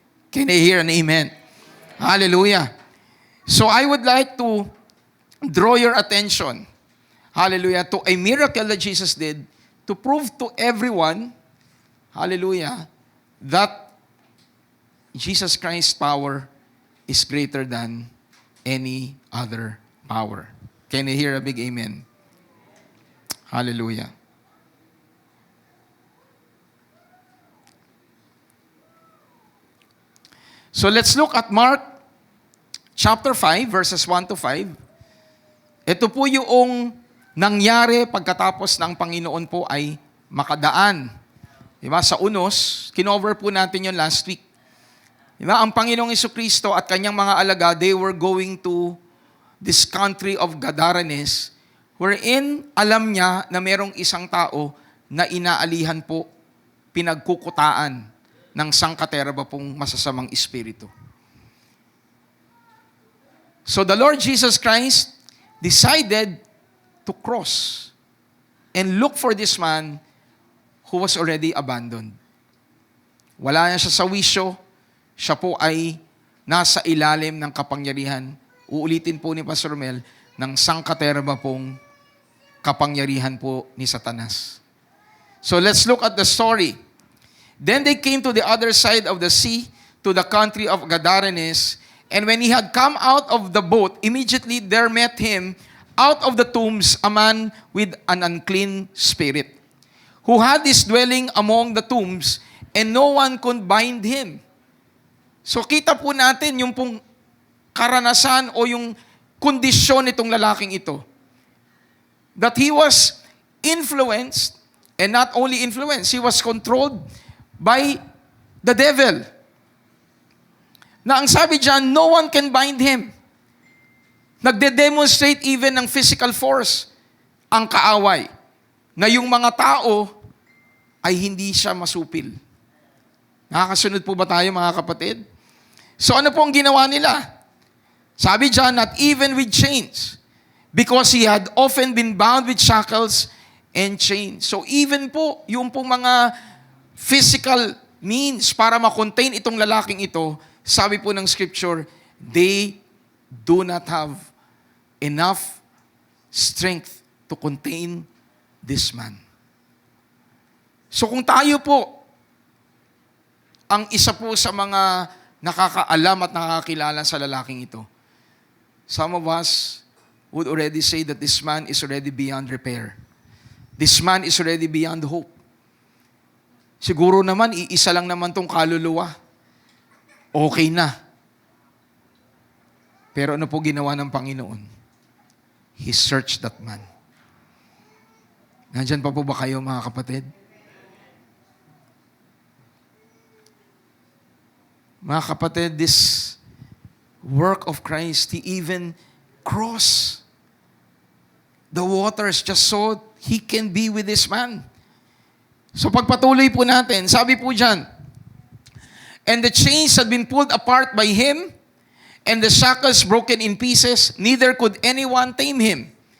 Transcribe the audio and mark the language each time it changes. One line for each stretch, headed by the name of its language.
English: Can I hear an amen? Hallelujah. So I would like to draw your attention, hallelujah, to a miracle that Jesus did to prove to everyone, hallelujah, that Jesus Christ's power is greater than any other power. Can you hear a big amen? Hallelujah. So let's look at Mark chapter 5, verses 1 to 5.
Filipino: Ito po yung nangyari pagkatapos ng Panginoon po ay makadaan. Diba? Sa unos, kinover po natin yun last week. Diba? Ang Panginoong Jesucristo at kanyang mga alaga,
English: they were going to this country of Gadarenes, wherein
Filipino: alam niya na merong isang tao na inaalihan po, pinagkukutaan ng sangkateraba pong masasamang espiritu.
English: So the Lord Jesus Christ decided to cross and look for this man who was already abandoned.
Filipino: Wala na siya sa wisyo, siya po ay nasa ilalim ng kapangyarihan. Uulitin po ni Pastor Mel, ng sangkateraba pong kapangyarihan po ni Satanas.
English: So let's look at the story. Then they came to the other side of the sea, to the country of Gadarenes, And when he had come out of the boat, immediately there met him out of the tombs a man with an unclean spirit, who had his dwelling among the tombs, and no one could bind him.
Filipino: So kita po natin yung pong karanasan o yung kondisyon nitong lalaking ito.
English: That he was influenced, and not only influenced, he was controlled by the devil.
Filipino: Na ang sabi dyan,
English: no one can bind him.
Filipino: Nagde-demonstrate even ng physical force ang kaaway, na yung mga tao ay hindi siya masupil. Nakakasunod po ba tayo, mga kapatid? So ano po ang ginawa nila? Sabi dyan,
English: not even with chains, because he had often been bound with shackles and chains.
Filipino: So even po, yung po mga physical means para ma-contain itong lalaking ito, sabi po ng scripture,
English: they do not have enough strength to contain this man.
Filipino: So kung tayo po ang isa po sa mga nakakaalam at nakakakilala sa lalaking ito,
English: some of us would already say that this man is already beyond repair. This man is already beyond hope.
Filipino: Siguro naman, iisa lang naman tong kaluluwa. Okay na. Pero ano po ginawa ng Panginoon?
English: He searched that man.
Filipino: Nandyan pa po ba kayo, mga kapatid? Mga kapatid,
English: this work of Christ, He even crossed the waters just so He can be with this man.
Filipino: So pagpatuloy po natin, sabi po dyan,
English: and the chains had been pulled apart by him, and the shackles broken in pieces, neither could anyone tame him.